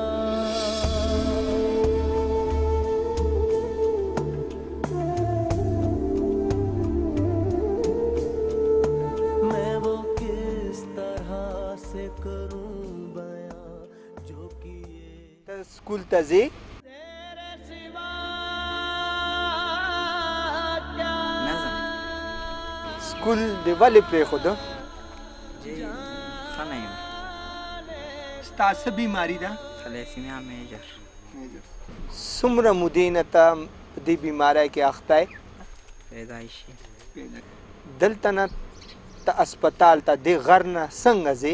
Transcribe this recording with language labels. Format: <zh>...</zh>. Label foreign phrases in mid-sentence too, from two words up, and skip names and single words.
<hi>मैं वो किस तरह से करूं बयां जो किए</hi> <ps>स्कूल तजी स्कूल دی ولې پرېښوده؟ ښه نه یم. ستا څه بیماري ده؟ تلاسیمیا میجر. څومره مودې نه ته په دې بیمارۍ کې اخته یې؟ پیدایشي. دلته نه ته اسپتال ته دې غر نه څنګه ځې؟</ps>